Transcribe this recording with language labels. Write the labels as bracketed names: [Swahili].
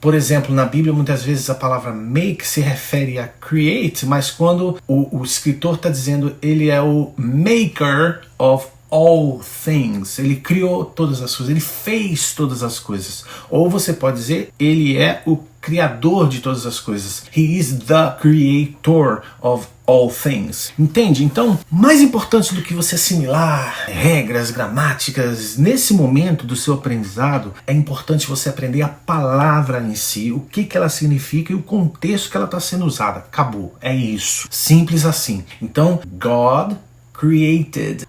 [Portuguese] Por exemplo, na Bíblia muitas vezes a palavra make se refere a create, mas quando o escritor está dizendo ele é o [English] maker of all things, [Portuguese] ele criou todas as coisas, ele fez todas as coisas. Ou você pode dizer, ele é o criador de todas as coisas. [English] He is the creator of all things. [Portuguese] Entende? Então, mais importante do que você assimilar regras, gramáticas, nesse momento do seu aprendizado, é importante você aprender a palavra em si, o que ela significa e o contexto que ela está sendo usada. Acabou. É isso. Simples assim. Então, [English] God created.